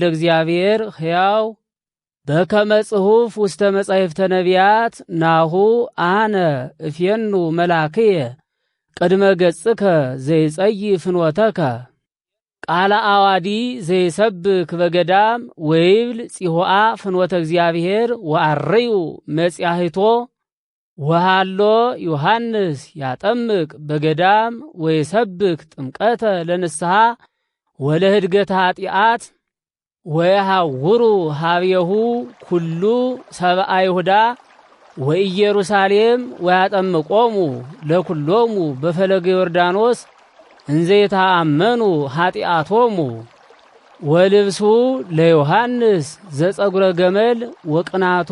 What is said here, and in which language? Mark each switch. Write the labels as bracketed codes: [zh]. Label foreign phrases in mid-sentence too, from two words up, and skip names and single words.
[gez] እግዚአብሔር ሕያው በከመ ጽሑፍ ውስተ መጻሕፍተ ነቢያት ናሁ አነ እፌኑ መላክየ ቅድመ ገጽከ ዘይጸይ ፍኖተከ ቃለ አዋዲ ዘይሰብክ በገዳም ወይብል ጽሆአ ፍኖተ እግዚአብሔር ወአርዩ መጽያህቶ ወሃሎ ዮሐንስ ያጠምቅ በገዳም ወይሰብክ ጥምቀተ ለንስሐ ወለህድገተ ኃጢአት ወየሐውሩ ሀብየሁ ኩሉ ሰብአ ይሁዳ ወኢየሩሳሌም ወያጠምቆሙ ለኩሎሙ በፈለገ ዮርዳኖስ እንዘ ይተአመኑ ኃጢአቶሙ ወልብሱ ለዮሐንስ ዘጸጉረ ገመል ወቅናቱ